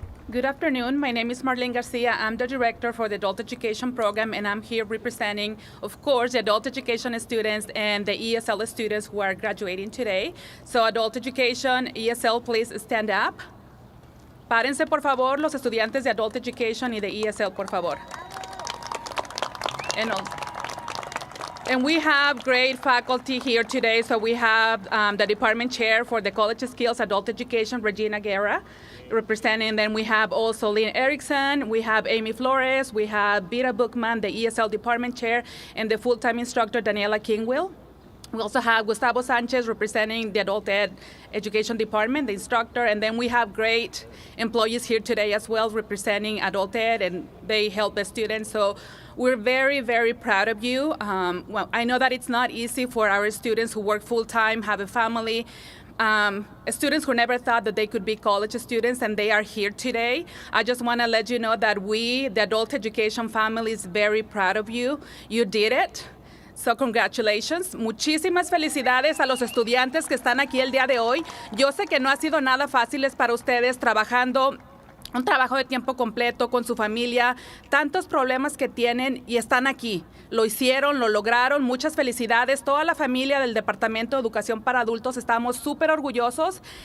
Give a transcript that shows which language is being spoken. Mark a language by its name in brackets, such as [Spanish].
[English] Good afternoon. My name is Marlene Garcia. I'm the director for the Adult Education Program, and I'm here representing, of course, the Adult Education students and the ESL students who are graduating today. So Adult Education, ESL, please stand up. [Spanish] Párense, por favor, los estudiantes de Adult Education y de ESL, por favor. [English] And we have great faculty here today. So we have the department chair for the College Skills Adult Education, Regina Guerra, representing. Then we have also Lynn Erickson, we have Amy Flores, we have Vita Bookman, the ESL department chair, and the full-time instructor, Daniela Kingwill. We also have Gustavo Sanchez representing the Adult Education Department, the instructor, and then we have great employees here today as well representing Adult Ed, and they help the students. So we're very, very proud of you. Well, I know that it's not easy for our students who work full-time, have a family, students who never thought that they could be college students, and they are here today. I just want to let you know that we, the Adult Education family, is very proud of you. You did it. So congratulations. [Spanish] Muchísimas felicidades a los estudiantes que están aquí el día de hoy. Yo sé que no ha sido nada fácil para ustedes trabajando un trabajo de tiempo completo con su familia, tantos problemas que tienen y están aquí. Lo hicieron, lo lograron. Muchas felicidades. Toda la familia del Departamento de Educación para Adultos estamos súper orgullosos.